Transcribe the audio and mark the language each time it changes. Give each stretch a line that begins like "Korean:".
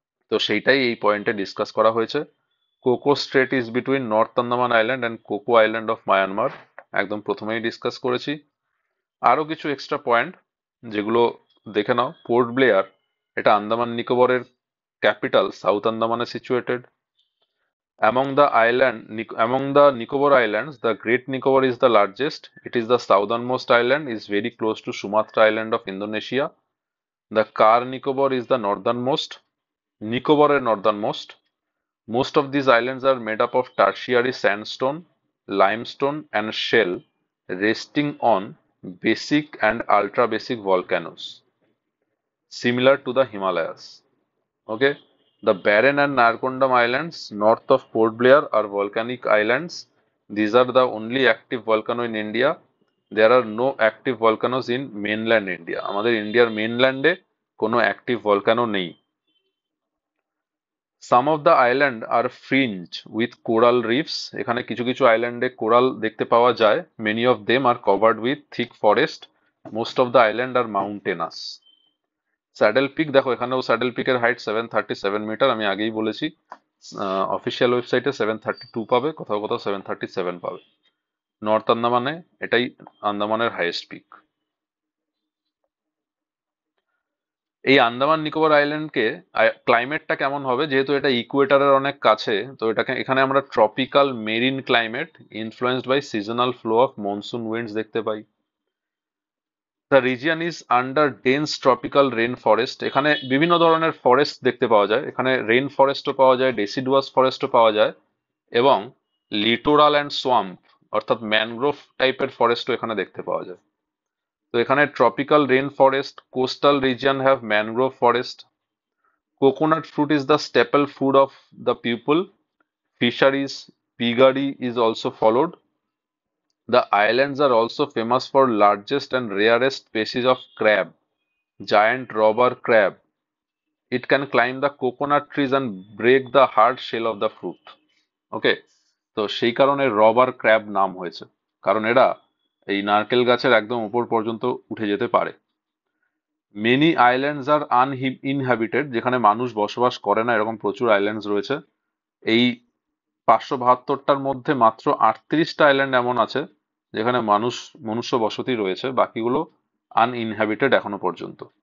Bangla: তো সেইটাই এই পয়েন্টে ডিসকাস করা হয়েছে। Cocoa straight is between north Andaman island and cocoa island of Myanmar, একদম প্রথমেই ডিসকাস করেছি। আরো কিছু এক্সট্রা পয়েন্ট যেগুলো দেখে নাও। পোর্ট ব্লেয়ার, এটা Andaman নিকোবরের capital, south আন্দামানে situated.
English: Among the Nicobar Islands, the Great Nicobar is the largest. It is the southernmost island, is very close to Sumatra Island of Indonesia. The Car Nicobar is the northernmost, Nicobar northernmost. Most of these islands are made up of tertiary sandstone, limestone, and shell resting on basic and ultra basic volcanoes, similar to the Himalayas. Okay, the Barren and Narcondam Islands north of Port Blair are volcanic islands. These are the only active volcano in India. There are no active volcanoes in mainland India.
Bangla: আমাদের ইন্ডিয়ার মেইনল্যান্ডে কোনো active volcano নেই।
English: Some of the island are fringed with coral reefs.
Bangla: এখানে কিছু কিছু আইল্যান্ডে coral দেখতে পাওয়া যায়।
English: Many of them are covered with thick forest. Most of the island are mountainous.
Bangla: Saddle pick দেখো, এখানেও স্যাডেল পিকের হাইট 737 মিটার, আমি আগেই বলেছি। অফিসিয়াল ওয়েবসাইটে 732 পাবে, কোথাও কোথাও 737 পাবে। নর্থ আন্দামানে এটাই আন্দামানের হাইয়েস্ট পিক। এই আন্দামান নিকোবর আইল্যান্ডকে ক্লাইমেটটা কেমন হবে, যেহেতু এটা ইকুয়েটরের অনেক কাছে, তো এটাকে এখানে আমরা tropical marine climate influenced by seasonal flow of monsoon winds দেখতে পাই। The region is under dense tropical rain forest. এখানে বিভিন্ন ধরনের ফরেস্ট দেখতে পাওয়া যায়। এখানে রেন ফরেস্টও পাওয়া যায়, ডেসিডুয়াস ফরেস্টও পাওয়া যায়, এবং লিটোরাল অ্যান্ড সোয়াম্প অর্থাৎ ম্যানগ্রোভ টাইপের ফরেস্টও এখানে দেখতে পাওয়া যায়। তো এখানে tropical rain forest, coastal region have mangrove forest.
English: Coconut fruit is the staple food of the people. Fisheries, piggery is also followed. The islands are also famous for largest and rarest species of crab, giant robber crab. It can climb the coconut trees and break the hard shell of the fruit.
Bangla: ওকে, তো সেই কারণে rubber crab নাম হয়েছে, কারণ এরা এই নারকেল গাছের একদম উপর পর্যন্ত উঠে যেতে পারে। মেনি আইল্যান্ডস আর আনইনহ্যাবিটেড, যেখানে মানুষ বসবাস করে না এরকম প্রচুর আইল্যান্ডস রয়েছে। এই 572টার মধ্যে মাত্র 38টা আইল্যান্ড এমন আছে যেখানে মনুষ্য বসতি রয়েছে, বাকিগুলো আনইনহ্যাবিটেড এখনো পর্যন্ত।